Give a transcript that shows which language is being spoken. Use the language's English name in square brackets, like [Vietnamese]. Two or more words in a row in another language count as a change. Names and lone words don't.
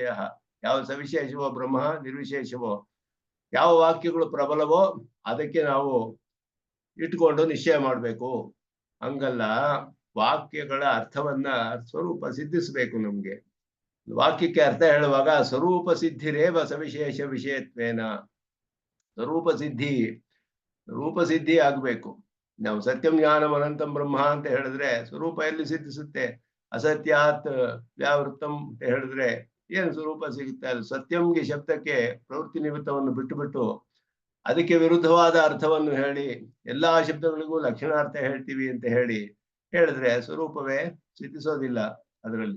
[Kannada] ಯಾವ ಸವಿಶೇಷವೋ ಬ್ರಹ್ಮ, ನಿರ್ವಿಶೇಷವೋ ಯಾವ ವಾಕ್ಯಗಳು ಪ್ರಬಲವೋ ಅದಕ್ಕೆ ನಾವು ಇಟ್ಕೊಂಡು ನಿಶ್ಚಯ ಮಾಡಬೇಕು. ಹಂಗಲ್ಲ, ವಾಕ್ಯಗಳ ಅರ್ಥವನ್ನ ಸ್ವರೂಪ ಸಿದ್ಧಿಸ್ಬೇಕು. ನಮ್ಗೆ ವಾಕ್ಯಕ್ಕೆ ಅರ್ಥ ಹೇಳುವಾಗ [Sanskrit] ಸ್ವರೂಪ ಸಿದ್ಧಿರೇವ ಸವಿಶೇಷ ವಿಷಯತ್ವೇನ, [Kannada] ರೂಪ ಸಿದ್ಧಿ ಆಗ್ಬೇಕು. ನಾವು [Sanskrit] ಸತ್ಯಂ ಜ್ಞಾನಂ ಅನಂತಂ ಬ್ರಹ್ಮ [Kannada] ಅಂತ ಹೇಳಿದ್ರೆ ಸ್ವರೂಪ ಎಲ್ಲಿ ಸಿದ್ಧಿಸುತ್ತೆ? [Sanskrit] ಅಸತ್ಯಾತ್ ವ್ಯಾವೃತ್ತಂ [Kannada] ಅಂತ ಹೇಳಿದ್ರೆ ಏನು ಸ್ವರೂಪ ಸಿಗುತ್ತೆ? ಅದು ಸತ್ಯಂಗೆ ಶಬ್ದಕ್ಕೆ ಪ್ರವೃತ್ತಿ ನಿಮಿತ್ತವನ್ನು ಬಿಟ್ಟು ಅದಕ್ಕೆ ವಿರುದ್ಧವಾದ ಅರ್ಥವನ್ನು ಹೇಳಿ ಎಲ್ಲಾ ಶಬ್ದಗಳಿಗೂ ಲಕ್ಷಣಾರ್ಥ ಹೇಳ್ತೀವಿ ಅಂತ ಹೇಳಿದ್ರೆ ಸ್ವರೂಪವೇ ಸಿದ್ಧಿಸೋದಿಲ್ಲ ಅದರಲ್ಲಿ.